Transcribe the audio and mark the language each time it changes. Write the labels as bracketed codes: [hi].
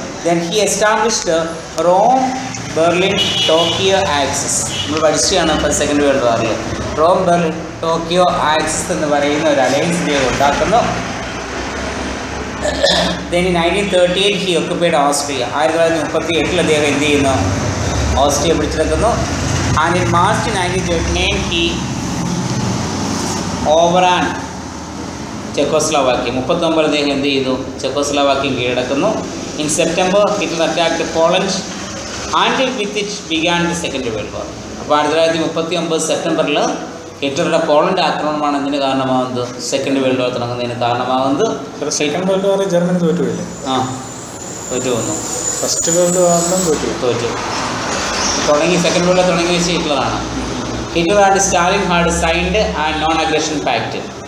[en] Then he established Rome, Berlin, Tokyo axis. [ml] നമ്മൾ പഠിച്ചതാണ് ഇപ്പോൾ second world വാറിൽ. Rome, Berlin, Tokyo axis എന്ന് പറയുന്ന ഒരു അലയൻസ് അദ്ദേഹം ഉണ്ടാക്കുന്നു. [en] Then in 1938 he occupied Austria. [ml] 1938 അദ്ദേഹം എന്ത് ചെയ്യുന്നു, ഓസ്ട്രിയ പിടിച്ചെടുക്കുന്നു. [en] And in March 1939 he overran Czechoslovakia. [ml] 39 അദ്ദേഹം എന്ത് ചെയ്തു? ചെക്കോസ്ലോവാക്യം കീഴടക്കുന്നു. [en] In September Hitler attacked Poland and with it began the Second World War. [ml] അപ്പോൾ 1939 സെപ്റ്റംബറിൽ ഹിറ്റ്ലറുടെ പോളണ്ട് ആക്രമണമാണ് എന്തിന് കാരണമാകുന്നത്? സെക്കൻഡ് വേൾഡ് വാർ തുടങ്ങുന്നതിന് കാരണമാകുന്നത്. Second world war Germany തോറ്റുപോയില്ലേ? തോറ്റു വന്നു. ഫസ്റ്റ് വേൾഡ് വാറിലും തോറ്റു. സെക്കൻഡ് വേൾഡ് വാർ തുടങ്ങി വെച്ച് ഹിറ്റ്ലറാണ്. [en] Hitler and Stalin had signed and non aggression pact.